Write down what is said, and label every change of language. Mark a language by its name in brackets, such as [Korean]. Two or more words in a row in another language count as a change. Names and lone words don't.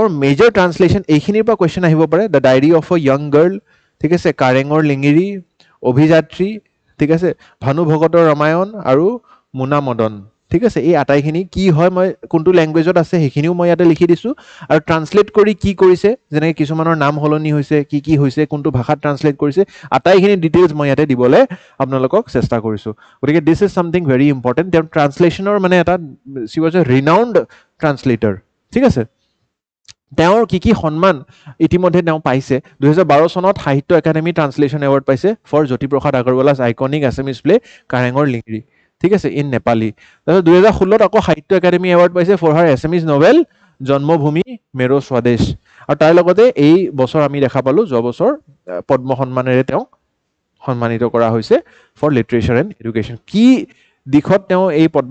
[English] major translation [Assamese] এইখিনিৰ পৰা কোৱেশ্চন আহিব পাৰে দ্য ডায়েৰী অফ আ ইয়ং গাৰ্ল ঠিক আছে কাৰেঙৰ লিঙিৰি অভিযাত্ৰী ঠিক আছে ভানু ভগতৰ ৰামায়ণ আৰু মুনা মদন ঠিক আছে এই আটাইখিনি কি হয় মই কোনটো ল্যাঙ্গুৱেজত আছে সেইখিনিও মই ইয়াতে লিখি দিছো আৰু ট্ৰান্সলেট কৰি কি কৰিছে যেনে কিছুমানৰ নাম হলনি হৈছে কি হৈছে কোনটো ভাষাত ট্ৰান্সলেট কৰিছে আটাইখিনি ডিটেইলছ মই ইয়াতে দিবলৈ আপোনালোকক চেষ্টা কৰিছো গতিকে [English] this is something very important [Assamese] তেওঁৰ ট্ৰান্সলেশনৰ মানে এটা [English] she was a renowned translator [Assamese] ঠিক আছে তেওঁৰ কি সন্মান ইতিমধ্যে তেওঁ পাইছে 2012 চনত সাহিত্য একাডেমি ট্ৰান্সলেশন এৱাৰ্ড পাইছে ফৰ জ্যোতিপ্ৰসাদ আগৰৱালা's [English] iconic Assamese play [Assamese] কাৰেঙৰ লিঙিৰি ঠিক আছে [English] in Nepali [Assamese] তাৰপিছত 2016 আকৌ সাহিত্য একাডেমি এৱাৰ্ড পাইছে [English] for her Assamese novel [Assamese] জন্মভূমি মেৰো স্বদেশ আৰু তাৰ লগতে এই বছৰ আমি দেখা পালো যোৱা বছৰ পদ্ম সন্মানেৰে তেওঁ সন্মানিত কৰা হৈছে [English] for literature and education [Assamese] কি দিখত তেওঁ এই পদ্ম